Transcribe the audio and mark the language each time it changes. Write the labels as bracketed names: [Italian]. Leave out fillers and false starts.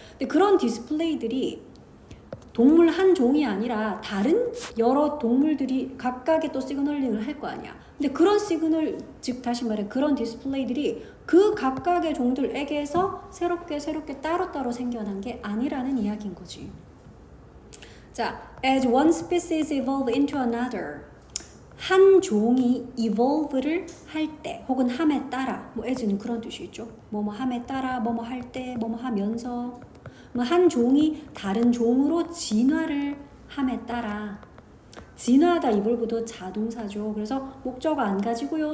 [Korean] 근데 그런 디스플레이들이 동물 한 종이 아니라 다른 여러 동물들이 각각의 또 시그널링을 할 거 아니야. 근데 그런 시그널, 즉 다시 말해 그런 디스플레이들이 그 각각의 종들에게서 새롭게 따로따로 생겨난 게 아니라는 이야기인 거지. [English] 자, as one species evolve into another. [Korean] 한 종이 evolve를 할 때 혹은 함에 따라, 뭐 as는 그런 뜻이 있죠. 뭐뭐 함에 따라, 뭐뭐 할 때, 뭐뭐 하면서 한 종이 다른 종으로 진화를 함에 따라. 진화하다 이 verb도 자동사죠. 그래서 목적어 안 가지고요.